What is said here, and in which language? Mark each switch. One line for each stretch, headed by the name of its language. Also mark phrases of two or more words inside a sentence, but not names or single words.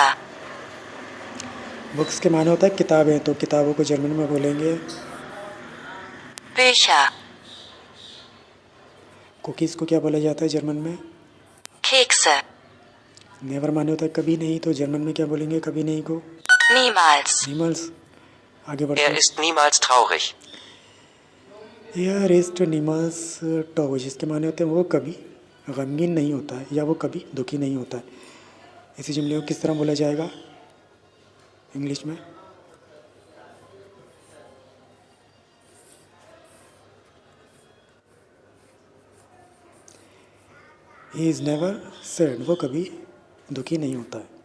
Urdu: بکس کے معنی ہوتا ہے کتابیں، تو کتابوں کو جرمن میں بولیں گے
German: Bücher.
Urdu: کوکیز کو کیا بولا جاتا ہے جرمن میں?
German: Kekse.
Urdu: نیور معنی ہوتا ہے کبھی نہیں، تو جرمن میں کیا بولیں گے کبھی نہیں کو?
German: Niemals.
Urdu: नीमल्स। آگے بڑھتے ہیں.
German: ist niemals traurig. Er ist niemals traurig,
Urdu: اس کے معنی ہوتے ہیں وہ کبھی غمگین نہیں ہوتا ہے یا وہ کبھی دکھی نہیں ہوتا ہے. اسی جملے کو کس طرح بولا جائے گا انگلش میں?
English: He is never sad,
Urdu: وہ کبھی دکھی نہیں ہوتا ہے.